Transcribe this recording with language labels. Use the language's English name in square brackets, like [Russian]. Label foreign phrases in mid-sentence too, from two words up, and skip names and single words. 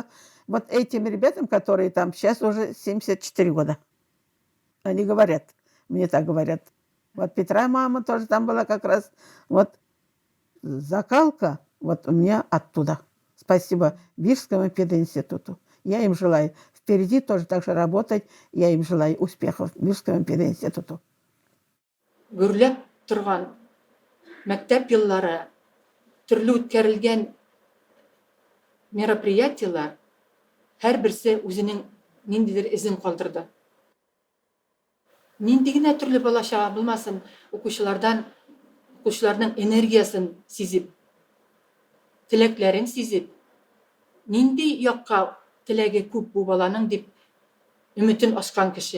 [Russian] Вот этим ребятам, которые там сейчас уже 74 года, они говорят, мне так говорят. Вот Петра мама тоже там была как раз. Вот закалка вот у меня оттуда. Спасибо Вирскому пединституту. Я им желаю впереди тоже так же работать. Я им желаю успехов Вирскому пединституту. [Tatar] Гүрләп торган мәктәп еллары, төрле үткәрелгән мероприятиелар һәрберсе үзенең ниндидер изен калдырды. Нинди генә төрле балачага булмасын, укучыларның энергиясын сизеп, теләкләрен сизеп, нинди якка теләге күп бу баланың дип өмөтен ачкан кеше.